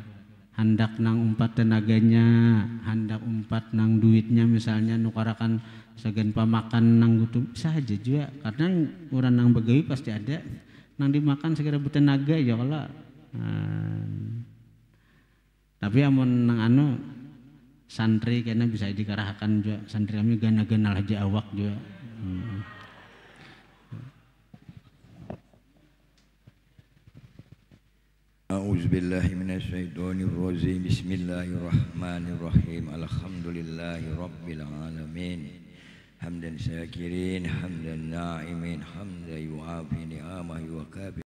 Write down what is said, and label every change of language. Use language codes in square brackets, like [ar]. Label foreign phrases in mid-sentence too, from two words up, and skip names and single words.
[bjn] Hendak nang umpat tenaganya, hendak umpat nang duitnya, misalnya nukarakan segan pamakan nang gutum saja juga, karena orang nang begawi pasti ada nang dimakan segera bertenaga ya kalau. Tapi amun nang santri kena bisa dikarahkan juga, santri kami gana-gana aja awak juga. [ar] أعوذ بالله من الشيطان الرجيم. بسم الله الرحمن الرحيم. الحمد لله رب العالمين. حمدا شاكرين، حمدا ناعمين، حمدا يوافي نعمه و كاب